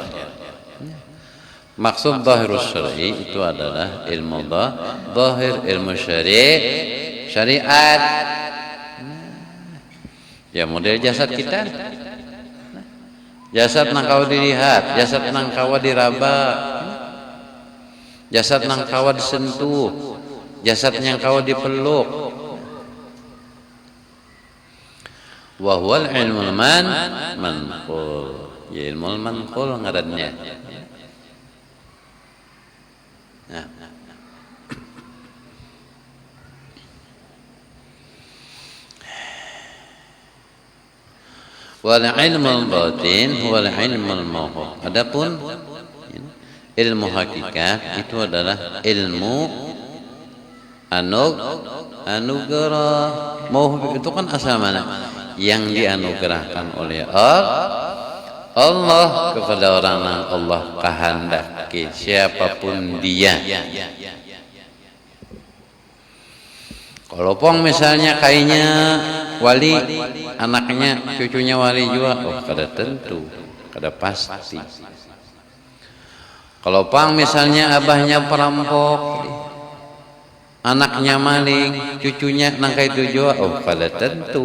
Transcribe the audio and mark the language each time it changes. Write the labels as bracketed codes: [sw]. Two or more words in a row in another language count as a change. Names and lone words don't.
[bjn] Maksud [ar] ظاهر الشرع [bjn] itu adalah ilmu zahir, ilmu syariat. Ya model jasad kita. Jasad nang kau dilihat, jasad nang kau diraba, jasad nang kau disentuh, jasad yang kau dipeluk. [ar] وهو العلم المنقول. [bjn] Ya [ar] العلم المنقول [bjn] ngarannya. Nah. [ar] والعلم الباطن هو العلم الموهوب. [bjn] Adapun ilmu hakikat itu adalah ilmu anugerah. Mawhub itu kan asal mana? yang dianugerahkan oleh Allah kepada orang yang Allah kehendaki, siapapun dia. Kalau pong misalnya kayaknya wali, anaknya, cucunya wali juga, oh kada tentu, kada pasti. Kalau pang misalnya abahnya perampok, anaknya maling, cucunya nangkai tujuh, oh kada tentu.